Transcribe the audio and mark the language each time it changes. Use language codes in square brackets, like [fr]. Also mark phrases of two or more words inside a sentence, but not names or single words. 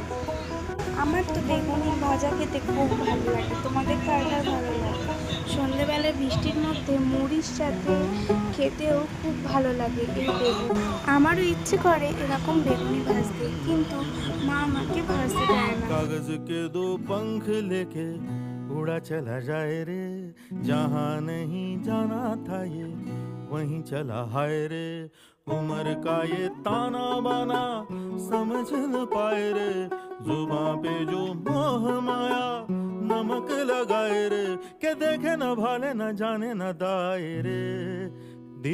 [bn] আমার তো বেগুনি ভাজা খেতে খুব ভালো লাগে, তোমাদের কার কার ভালো লাগে? সন্ধেবেলায় বৃষ্টির মধ্যে মুড়ির সাথে খেতেও খুব ভালো লাগে এই বেগুন। আমারও ইচ্ছে করে এরকম বেগুনি ভাজতে, কিন্তু মা আমাকে ভাজতে দেয় না। [hi] कागज के दो पंख लेके उड़ा चला जाए रे, जहाँ नहीं जाना था ये वहीं चला हाय रे। उम्र का ये ताना बाना समझ न पाए रे, जुबां पे जो मोह माया नमक लगाए रे, के देखे न भाले न जाने न दाए रे।